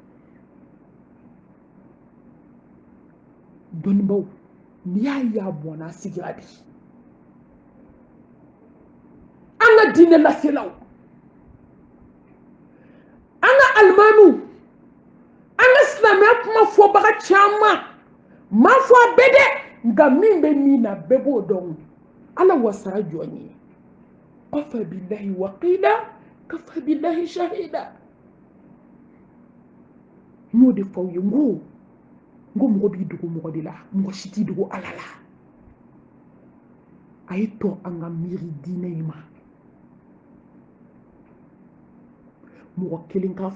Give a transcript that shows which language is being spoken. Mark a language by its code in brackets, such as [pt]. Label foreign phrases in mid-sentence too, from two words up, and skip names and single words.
[bm] dɔnnibaw n'i y'a ye a bɔnna a sigira bi an ka diinɛ laselaw an ka alimamiw an ka silamɛya kuma fɔbaga caman m'a fɔ a bɛɛ dɛ nka min bɛ min na bɛɛ b'o dɔn ala wasara jɔn ye [ar] كفى بالله وكيلا كفى بالله شهيدا [bm] n y'o de fɔ aw ye n ko mɔgɔ b'i dogo mɔgɔ de la mɔgɔ si t'i dogo ala la a ye to an ka miiri diinɛ in ma mɔgɔ kelen k'a